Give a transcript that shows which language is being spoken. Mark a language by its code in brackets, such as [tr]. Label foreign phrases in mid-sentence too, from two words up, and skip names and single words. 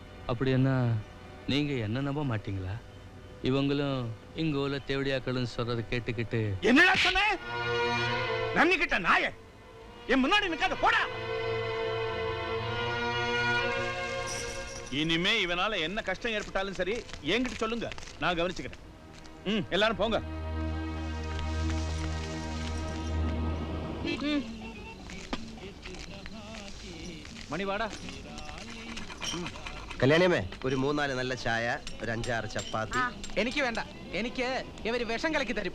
[ta] அப்படி என்ன நீங்க என்ன நம்ப மாட்டீங்களா? இவங்களும் இங்க உள்ள தேவடியாக்களும் சொல்றதை கேட்டுக்கிட்டு என்னடா சொன்ன? நன்னி கிட்ட நாய என் முன்னாடி நிக்காத, போடா. இனிமே இவனால என்ன கஷ்டம் ஏற்பட்டாலும் சரி என்கிட்ட சொல்லுங்க, நான் கவனிச்சுக்கிறேன். எல்லாரும் போங்க. [ml] മണി വാടാ. കല്യാണിയമ്മേ, ഒരു 3-4 നല്ല ചായ, ഒരു 5-6 ചപ്പാത്തി. എനിക്ക് വേണ്ട, എനിക്ക് ഇവര് വിഷം കലക്കി തരും.